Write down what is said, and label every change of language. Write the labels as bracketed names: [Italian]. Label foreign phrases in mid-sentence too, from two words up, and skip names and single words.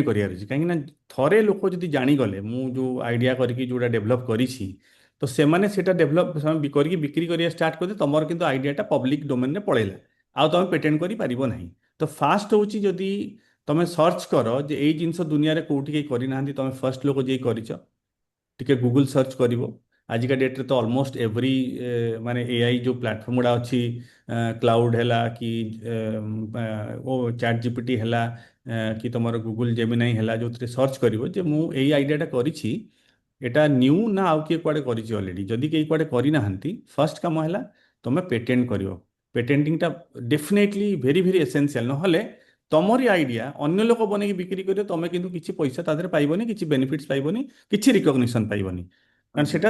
[Odia] କରିବାର ଅଛି କାହିଁକି ନା ଥରେ ଲୋକ ଯଦି ଜାଣିଗଲେ ମୁଁ ଯେଉଁ ଆଇଡିଆ କରିକି ଯେଉଁଟା ଡେଭଲପ୍ କରିଛି ତ ସେମାନେ ସେଇଟା ଡେଭଲପ୍ କରିକି ବିକ୍ରି କରିବା ଷ୍ଟାର୍ଟ କରିବେ ତମର କିନ୍ତୁ ଆଇଡିଆଟା [English] public domainre [Odia] ପଳେଇଲା ଆଉ ତମେ ପେଟେଣ୍ଟ କରିପାରିବ ନାହିଁ ତ ଫାଷ୍ଟ ହେଉଛି ଯଦି ତମେ ସର୍ଚ୍ଚ କର ଯେ ଏଇ ଜିନିଷ ଦୁନିଆରେ କୋଉଠି କେହି କରିନାହାନ୍ତି ତମେ ଫର୍ଷ୍ଟ ଲୋକ ଯିଏ କରିଛ ଟିକେ ଗୁଗୁଲ ସର୍ଚ୍ଚ କରିବ ଆଜିକା ଡେଟ୍ରେ ତ [English] almost every [Odia] ମାନେ ଏଆଇ ଯେଉଁ ପ୍ଲାଟଫର୍ମ ଗୁଡ଼ା ଅଛି କ୍ଲାଉଡ୍ ହେଲା କି ଚାଟ୍ ଜିପିଟି ହେଲା କି ତମର ଗୁଗୁଲ ଜେମିନାଇ ହେଲା ଯେଉଁଥିରେ ସର୍ଚ୍ଚ କରିବ ଯେ ମୁଁ ଏଇ ଆଇଡିଆଟା କରିଛି এটা নিউ না ଆଉ କିଏ କୁଆଡ଼େ କରିଛି ଅଲରେଡି ଯଦି କେହି କୁଆଡ଼େ କରିନାହାନ୍ତି ଫର୍ଷ୍ଟ କାମ ହେଲା ତମେ ପେଟେଣ୍ଟ କରିବ ପେଟେଣ୍ଟିଂଟା [English] definitely very very essential [Odia] ନହେଲେ ତମରି ଆଇଡିଆ ଅନ୍ୟ ଲୋକ ବନେଇକି ବିକ୍ରି କରିବେ ତମେ କିନ୍ତୁ କିଛି ପଇସା ତା ଦେହରେ ପାଇବନି କିଛି ବେନିଫିଟ୍ସ ପାଇବନି କିଛି ରିକଗ୍ନିସନ୍ ପାଇବନି କାରଣ ସେଟା